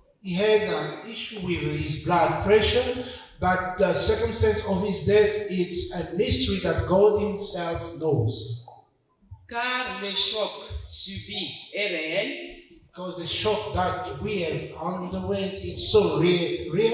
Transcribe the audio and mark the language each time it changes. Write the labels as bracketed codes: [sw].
[en] He had an issue with his blood pressure, but the circumstance of his death is a mystery that God himself knows. [fr] Car le choc subi est réel, [en] Because the shock that we have underwent is so real,